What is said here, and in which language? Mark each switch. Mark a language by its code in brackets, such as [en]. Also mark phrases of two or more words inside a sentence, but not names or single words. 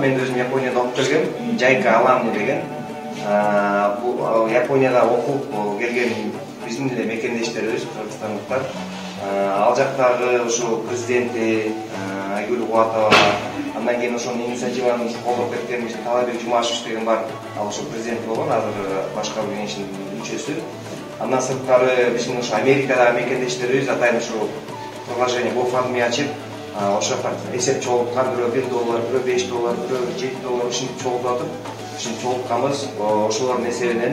[kk] Мен өзім Японияда оқып келгем, Жайка Аламы деген. Японияда оқып келген біздің де мекендештеріміз, қырғызстандықтар. [ky] Ал жақтағы ошо президенти Айгүл Кубатова, андан кийин ошонун инициативаны колдоп кеткен Талабек Жумашев деген бар, ал ошо президент болгон, азыр башкаруу кеңешинин мүчөсү. Андан сырткары биздин ошо Америкадагы мекендештерибиз атайын ошо приложение GoFundMe ачып, ошо эсеп чогулткан, бирөө $1, бирөө $5, бирөө $7 ушинтип чогултуп атып, ушинтип чогултканбыз, ошолордун эсебинен.